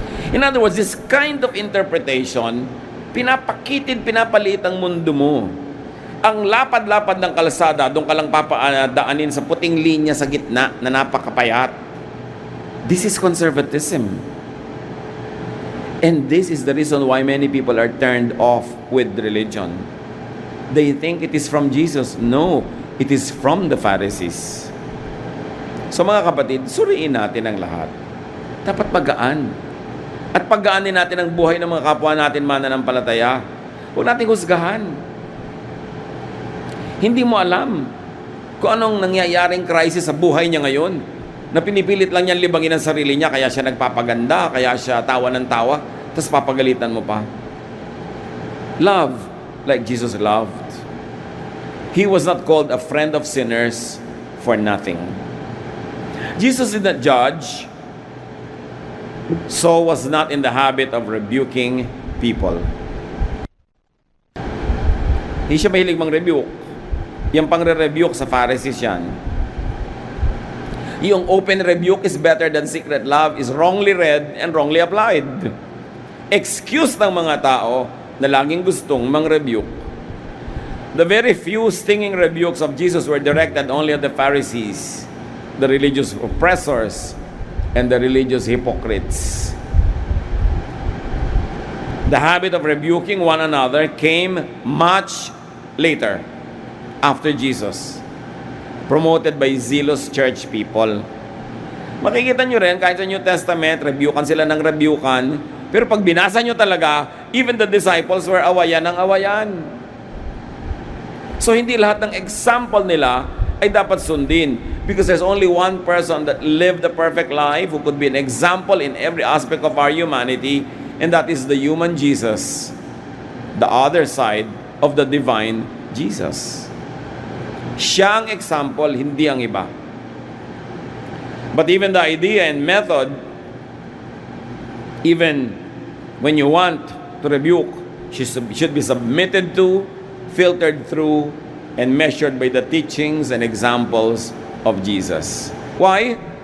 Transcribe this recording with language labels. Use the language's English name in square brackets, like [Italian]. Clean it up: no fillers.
[English] In other words, this kind of interpretation, [Filipino] pinapaliit ang mundo mo. Ang lapad-lapad ng kalsada, doon ka lang papadaanin sa puting linya sa gitna na napakapayat. [English] This is conservatism. And this is the reason why many people are turned off with religion. They think it is from Jesus. No, it is from the Pharisees. [Filipino] So mga kapatid, suriin natin ang lahat. Dapat magaan. At paggaanin natin ang buhay ng mga kapwa natin mananampalataya. Huwag natin husgahan. Hindi mo alam kung anong nangyayaring crisis sa buhay niya ngayon, na pinipilit lang niyan libangin ang sarili niya, kaya siya nagpapaganda, kaya siya tawa ng tawa, tapos papagalitan mo pa. [English] Love like Jesus loved. He was not called a friend of sinners for nothing. Jesus did not judge, so was not in the habit of rebuking people. [Filipino] Hindi siya mahilig mang-rebuke. Yung pangre-rebuke sa Pharisees yan. [English] Yung open rebuke is better than secret love is wrongly read and wrongly applied. [Filipino] Excuse ng mga tao na laging gustong mang-rebuke. [English] The very few stinging rebukes of Jesus were directed only at the Pharisees, the religious oppressors, and the religious hypocrites. The habit of rebuking one another came much later, after Jesus, promoted by zealous church people. [Filipino] Makikita nyo rin, kahit sa New Testament, rebukan sila ng rebukan, pero pag binasa nyo talaga, [English] even the disciples were [Filipino] awayan ng awayan. So hindi lahat ng example nila ay dapat sundin, [English] because there's only one person that lived the perfect life who could be an example in every aspect of our humanity, and that is the human Jesus, the other side of the divine Jesus. [Filipino] Siya ang example, hindi ang iba. [English] But even the idea and method, even when you want to rebuke, should be submitted to, filtered through, and measured by the teachings and examples of Jesus. Why?